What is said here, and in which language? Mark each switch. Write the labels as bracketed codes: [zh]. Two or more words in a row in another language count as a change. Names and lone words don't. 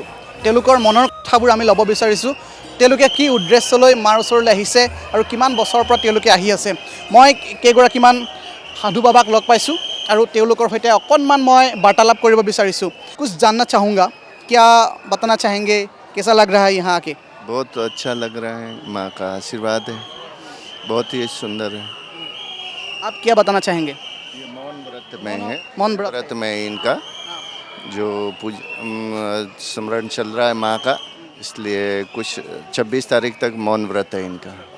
[as] তেওঁলোকৰ মনৰ কথাবোৰ আমি ল'ব বিচাৰিছোঁ। তেওঁলোকে কি উদ্দেশ্য লৈ মাৰ ওচৰলৈ আহিছে আৰু কিমান বছৰৰ পৰা তেওঁলোকে আহি আছে। মই কেইগৰাকীমান সাধু বাবাক লগ পাইছোঁ আৰু তেওঁলোকৰ সৈতে অকণমান মই বাৰ্তালাপ কৰিব বিচাৰিছোঁ। [hi] कुछ जानना चाहूँगा, क्या बताना चाहेंगे, कैसा लग रहा है यहाँ आके? बहुत अच्छा लग रहा है, माँ का आशीर्वाद है, बहुत ही सुंदर है। आप क्या बताना चाहेंगे? ये मौन व्रत में है, मौन व्रत व्रत में इनका जो स्मरण चल रहा है माँ का, इसलिए कुछ 26 तारीख तक मौन व्रत है इनका।